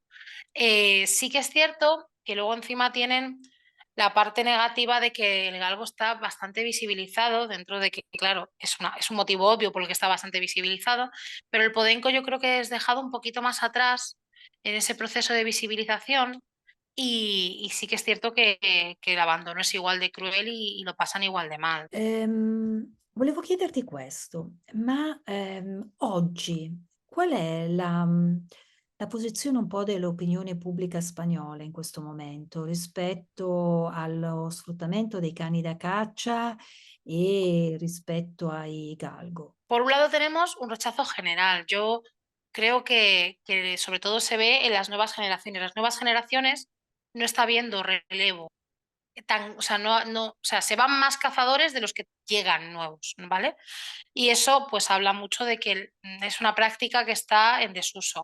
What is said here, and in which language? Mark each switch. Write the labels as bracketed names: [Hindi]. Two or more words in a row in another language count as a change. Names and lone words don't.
[Spanish] Sí que es cierto que luego encima tienen la parte negativa de que el galgo está bastante visibilizado, dentro de que, claro, es un motivo obvio por el que está bastante visibilizado, pero el podenco yo creo que es dejado un poquito más atrás en ese proceso de visibilización y sí que es cierto que el abandono es igual de cruel y lo pasan igual de mal. [Italian] Volevo chiederti questo, ma, oggi qual è la posizione un po' dell'opinione pubblica spagnola in questo momento rispetto allo sfruttamento dei cani da caccia e rispetto ai galgo? [Spanish] Por un lado tenemos un rechazo general. Yo creo que sobre todo se ve en las nuevas generaciones. Las nuevas generaciones no está viendo relevo o sea, o sea, se van más cazadores de los que llegan nuevos, ¿vale? Y eso pues habla mucho de que es una práctica que está en desuso.